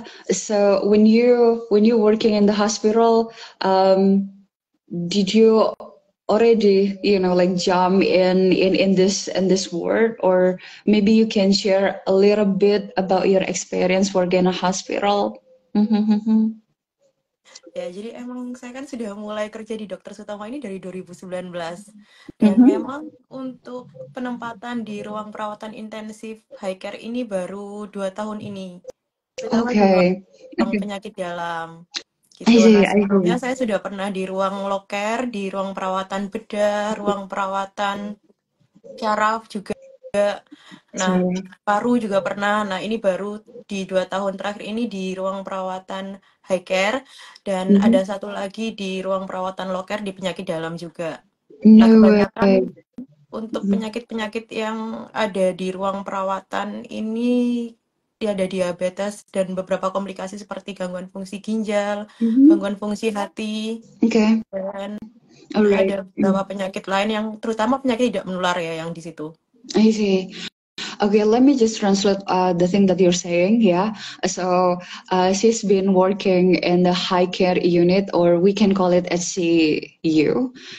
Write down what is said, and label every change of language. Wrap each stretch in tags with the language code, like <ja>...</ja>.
<en>So when you're working in the hospital, did you already jump in this world, or maybe you can share a little bit about your experience working in a hospital?</en> <id>Jadi emang saya kan sudah mulai kerja di Dokter Sutama ini dari 2019. Dan memang untuk penempatan di ruang perawatan intensif high care ini baru 2 tahun ini. Terutama di ruang penyakit dalam. Gitu. Nah, sebelumnya saya sudah pernah di ruang loker, di ruang perawatan bedah, ruang perawatan syaraf juga. Nah, paru juga pernah. Nah, ini baru di 2 tahun terakhir ini di ruang perawatan high care, dan ada satu lagi di ruang perawatan loker di penyakit dalam juga. Nah, kebanyakan untuk penyakit-penyakit yang ada di ruang perawatan ini ada diabetes dan beberapa komplikasi seperti gangguan fungsi ginjal, gangguan fungsi hati, dan ada beberapa penyakit lain yang terutama penyakit tidak menular yang di situ.</id> <en>I see. Okay, let me just translate the thing that you're saying. So she's been working in the high care unit, or we can call it HCU.</en>